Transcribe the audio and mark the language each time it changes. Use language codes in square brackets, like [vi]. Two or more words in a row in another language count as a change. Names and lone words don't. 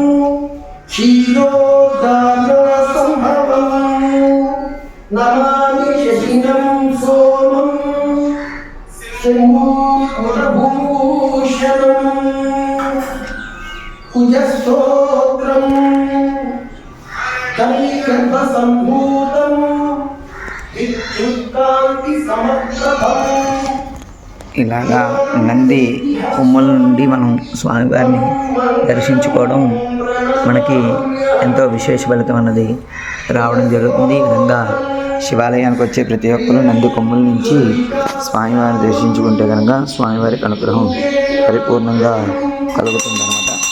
[sa] क्षीरोदानसंभवं नमामि शशिनं सोमं शम्भुभूषणं कुजस्तोत्रं कलिकल्पसम्भूतं विद्युत्कान्तिसमप्रभम् [te] ఇలాగా నంది కొమ్మల నుండి మనం స్వామివారిని దర్శించుకోవడం మనకి ఎంతో విశేష ఫలితం అన్నది రావడం జరుగుతుంది. ఈ విధంగా శివాలయానికి వచ్చే ప్రతి ఒక్కరూ నంది కొమ్మల నుంచి స్వామివారిని దర్శించుకుంటే కనుక స్వామివారికి అనుగ్రహం పరిపూర్ణంగా కలుగుతుందన్నమాట.